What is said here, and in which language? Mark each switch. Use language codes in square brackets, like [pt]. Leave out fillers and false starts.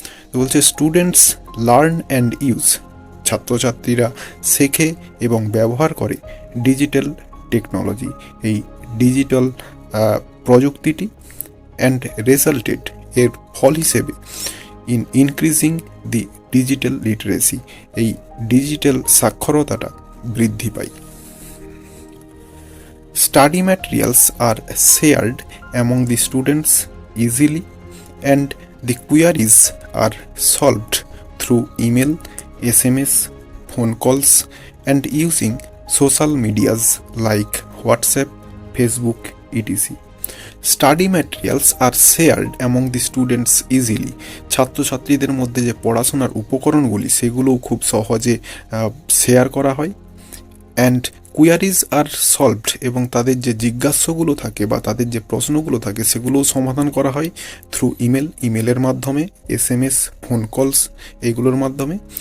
[bn] তো বলছে [en] students learn and use, [bn] ছাত্রছাত্রীরা শেখে এবং ব্যবহার করে ডিজিটাল টেকনোলজি, এই ডিজিটাল প্রযুক্তিটি, [en] and resulted, [bn] এর ফল হিসেবে, [en] in increasing the digital literacy, [bn] এই ডিজিটাল সাক্ষরতাটা বৃদ্ধি পায়। [en] Study materials are shared among the students easily and the queries are solved through email, SMS, phone calls and using social medias like WhatsApp, Facebook, etc. Study materials are shared among the students easily, [bn] ছাত্রছাত্রীদের মধ্যে যে পড়াশোনার উপকরণগুলি সেগুলোও খুব সহজে share করা হয়। [en] and queries are solved, [bn] এবং তাদের যে জিজ্ঞাসাগুলো থাকে বা তাদের যে প্রশ্নগুলো থাকে সেগুলোও সমাধান করা হয় থ্রু ইমেলের মাধ্যমে, SMS, ফোন কলস, এইগুলোর মাধ্যমে।